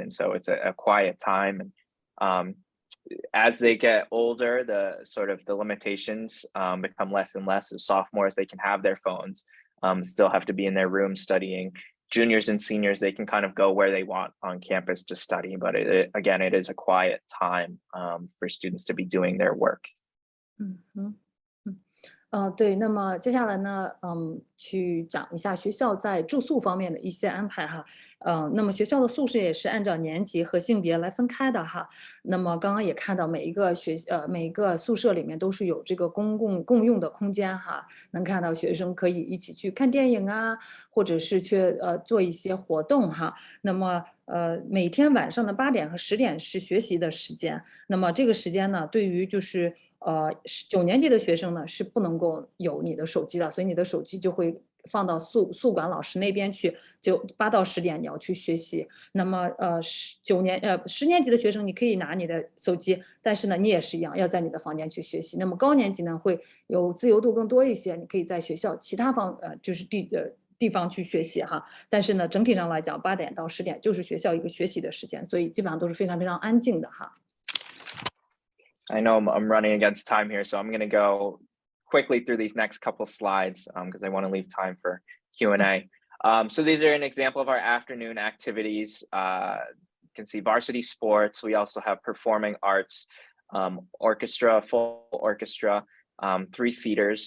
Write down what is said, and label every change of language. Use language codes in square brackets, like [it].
[en] And so it's a quiet time. And as they get older, the limitations become less and less. As sophomores, they can have their phones, still have to be in their room studying. Juniors and seniors, they can kind of go where they want on campus to study, but again, it is a quiet time for students to be doing their work. [zh] 对，那么接下来呢，去讲一下学校在住宿方面的一些安排哈。那么学校的宿舍也是按照年级和性别来分开的哈。那么刚刚也看到每一个宿舍里面都是有这个共用的空间哈，能看到学生可以一起去看电影啊，或者是去做一些活动哈。那么每天晚上的8点和10点是学习的时间。那么这个时间呢，对于就是9年级的学生呢是不能够有你的手机的，所以你的手机就会放到宿管老师那边去，就8到10点你要去学习。那么10年级的学生你可以拿你的手机，但是呢你也是一样要在你的房间去学习。那么高年级呢会有自由度更多一些，你可以在学校其他就是地方去学习哈，但是呢，整体上来讲，8点到10点就是学校一个学习的时间，所以基本上都是非常非常安静的哈。 [en] I know I'm running against time here, so I'm going to go quickly through these next couple slides because I want to leave time for Q&A. So these are an example of our afternoon activities. You can see varsity sports. We also have performing arts, orchestra, full orchestra, 3 feeders.